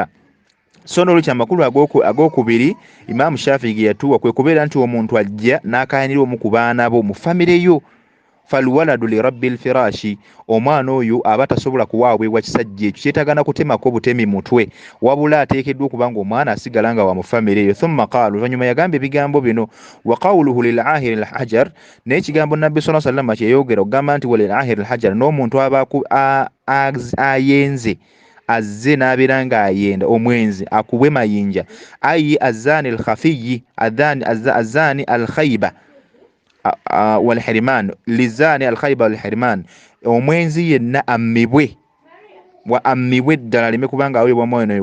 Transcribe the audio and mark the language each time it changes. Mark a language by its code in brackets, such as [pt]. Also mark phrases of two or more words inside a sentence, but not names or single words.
[lg] So n'olwekyo amakulu ag'okubiri Imaamu Shafi'i ge yatuwa kwe kubeera nti omuntu ajja n'akayanira omu ku baana bo mu famire yo. [ar] فالولد لرب الفراش, [lg] omwana oyo aba tasobola kuwaabwebwa kisajja ekyo, kyetagana kutemako butemi mutwe, wabula ateekeddwa okuba ng'omwana asigala nga wa mu famire eyo. [ar] ثم قال, [lg] oluvannyuma yagamba ebigambo bino, [ar] وقوله للعاهر الحجر, [lg] naye ekigambo Nabbi [ar] صلى الله عليه وسلم [lg] kyeyogera okugamba nti [ar] وللعاهر الحجر, [lg] n'omuntu aba ayenze azze n'abeera ng'ayenda omwenzi akubwe mayinja, [ar] أي للزاني الخفي للزاني الخيبة والحرمان للزاني الخيبة والحرمان, [lg] omwenzi yenna ammibwe ddala aleme kubanga aweebwa mwoyo.